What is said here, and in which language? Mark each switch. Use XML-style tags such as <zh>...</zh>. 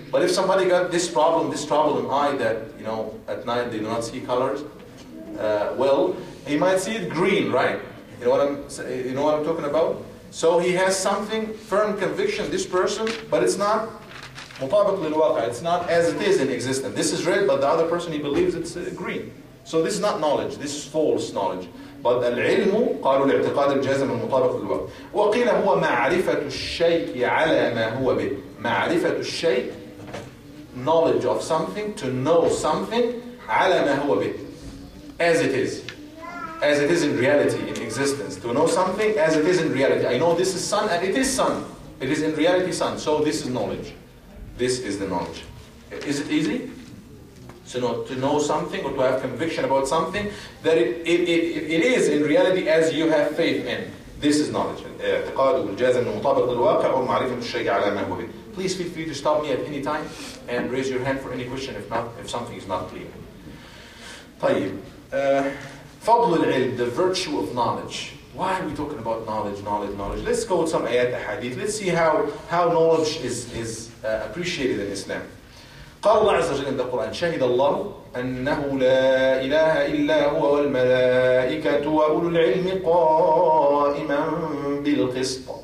<en>But if somebody got this problem eye, that at night they do not see colors, well, he might see it green, right? You know what I'm talking about? So he has something, firm conviction, this person, but it's not</en> <ar>مطابق للواقع.</ar> <en>It's not as it is in existence. This is red, but the other person, he believes it's green. So this is not knowledge. This is false knowledge.</en> <ar>But العلم قالوا الاعتقاد الجازم المطابق للواقع. وقيل هو معرفة الشيء على ما هو به. معرفة الشيء,</ar> <en>knowledge of something, to know something,</en> <ar>على ما هو به,</ar> <en>as it is in reality, in existence. To know something as it is in reality. I know this is sun, and it is sun. It is in reality sun. So this is knowledge. This is the knowledge. Is it easy? So to know something or to have conviction about something that it is in reality as you have faith in. This is knowledge.</en> <ar>اعتقاد الجازم المطابق للواقع أو معرفة الشيء على ما هو به.</ar> <en>Please feel free to stop me at any time and raise your hand for any question if something is not clear.</en> <ar>طيب. فضل العلم,</ar> <en>the virtue of knowledge. Why are we talking about knowledge? Let's go with some ayat hadith. Let's see how knowledge is appreciated in Islam.</en> <ar>قال الله عز وجل</ar> <en>in the Quran,</en> <ar>شهد الله أنه لا إله إلا هو والملائكة وأولو العلم قائما بالقسط.</ar>